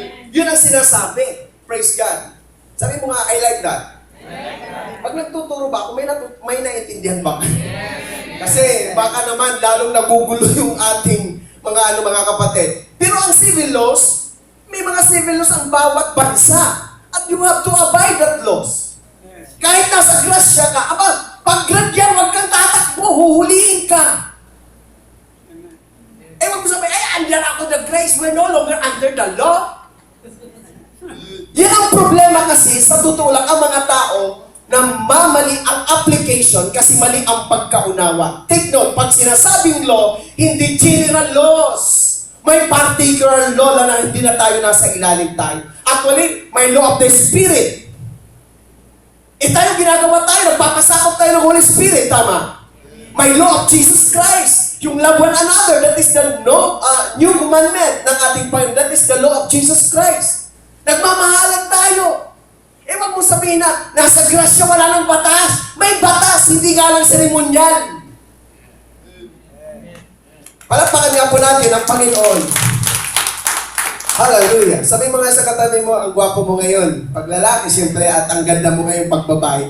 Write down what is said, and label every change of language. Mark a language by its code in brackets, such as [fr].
[tl] Yun ang sinasabi. Praise God. Sabi mo nga, [en] I like that. [tl] Pag nagtuturo ba ako, may naintindihan ba? Kasi baka naman lalong nagugulo yung ating mga kapatid. Pero ang civil laws, may mga civil laws ang bawat bansa. [en] At you have to abide that laws. [tl] Kahit nasa grasya ka, pag gradyan, huwag kang tatakbo, huhulihin ka. Wag mo sabihin, andyan ako [en] the grace, we're no longer under the law. [tl] Yan ang problema kasi sa totoo lang ang mga tao na mamali ang application kasi mali ang pagkaunawa. [en] Take note, [tl] pag sinasabing law, hindi general laws. May particular law na hindi na tayo nasa ilalim tayo. Actually, may law of the Spirit. Tayo ginagawa tayo, nagpapasakop tayo ng Holy Spirit, tama? [en] May law of Jesus Christ. Yung love one another, that is the new commandment [tl] ng ating Panginoon. [en] That is the law of Jesus Christ. [tl] Nagmamahalan tayo. Wag mo sabihin na, nasa grasya wala ng batas. May batas, hindi nga lang seremonyal. Palakpakan nga po natin ang Panginoon. Hallelujah. Sabi mo nga sa katabi mo, ang gwapo mo ngayon. Pag lalaki, siyempre, at ang ganda mo ngayon pag babae.